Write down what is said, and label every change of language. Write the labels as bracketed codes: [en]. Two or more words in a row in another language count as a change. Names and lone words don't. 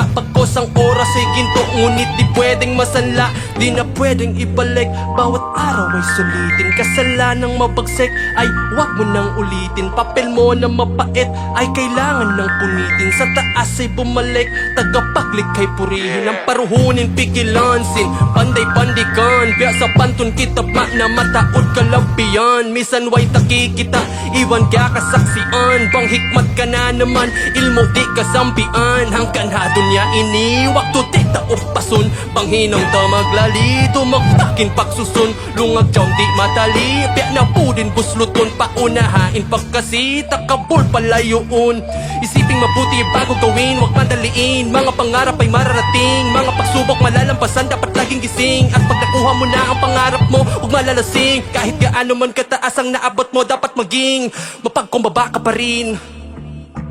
[tl] Pagkos ang oras ay ginto, ngunit di pwedeng masanla, di na pwedeng ibalik. Bawat araw ay sulitin, kasalanang mabagsik ay wag mo nang ulitin. Papel mo na mapait ay kailangan nang punitin. Sa taas ay bumalik, tagapaglikay purihin. [tsg] Ang paruhunin pikilansin, panday-pandikan. Biya sa pantun kita pa na mataod kalampiyan. Misan way taki kita, iwan ka kasaksian. Bang hikmat ka na naman, ilmo di kasampian. Hangkan ha dunya iniwak to di taopason. Panghinang tamaglali, tumaktakin pagsusun. Lungag jaw di matali, biya na po din busluton. Paunahain pagkasi, takabol palayoon. [tl] Isiping mabuti bago gawin, wag madaliin. Mga pangarap ay mararating, mga pagsubok malalampasan, dapat laging gising. At pag nakuha mo na ang pangarap mo, huwag malalasing. Kahit gaano man kataas ang naabot mo, dapat maging mapagkumbaba ka pa rin.